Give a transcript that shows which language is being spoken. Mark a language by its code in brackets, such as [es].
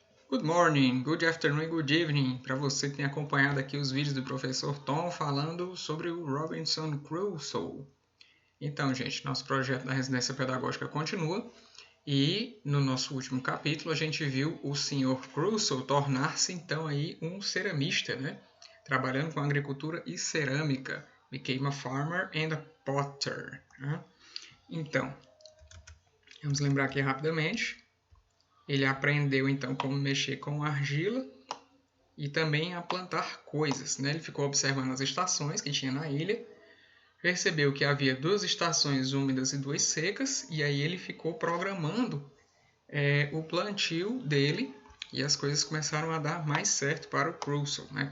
[en] Good morning, good afternoon, good evening. [pt] Para você que tem acompanhado aqui os vídeos do professor Tom falando sobre o Robinson Crusoe. Então, gente, nosso projeto da residência pedagógica continua e no nosso último capítulo a gente viu o Sr. Crusoe tornar-se então aí um ceramista, né? Trabalhando com agricultura e cerâmica. [en] Became a farmer and a potter. [pt] Né? Então, vamos lembrar aqui rapidamente. Ele aprendeu então como mexer com argila e também a plantar coisas. Né? Ele ficou observando as estações que tinha na ilha, percebeu que havia 2 estações úmidas e 2 secas, e aí ele ficou programando o plantio dele, e as coisas começaram a dar mais certo para o Crusoe. Né?